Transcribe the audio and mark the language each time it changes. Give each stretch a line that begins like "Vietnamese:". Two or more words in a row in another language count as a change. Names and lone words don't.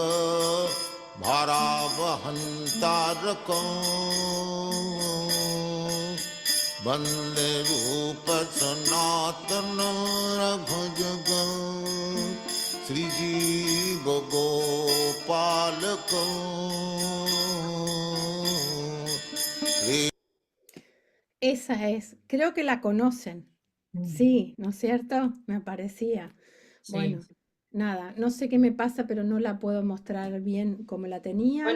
Sanskrit: भारवहन्तारकं वन्दे रूप सनातन रघुयुगं श्री जीव गोपालकम्
Spanish: Esa es, creo que la conocen. Mm, Sí, ¿no es cierto? Me parecía. sí. Bueno, nada, no sé qué me pasa, pero no la puedo mostrar bien como la tenía.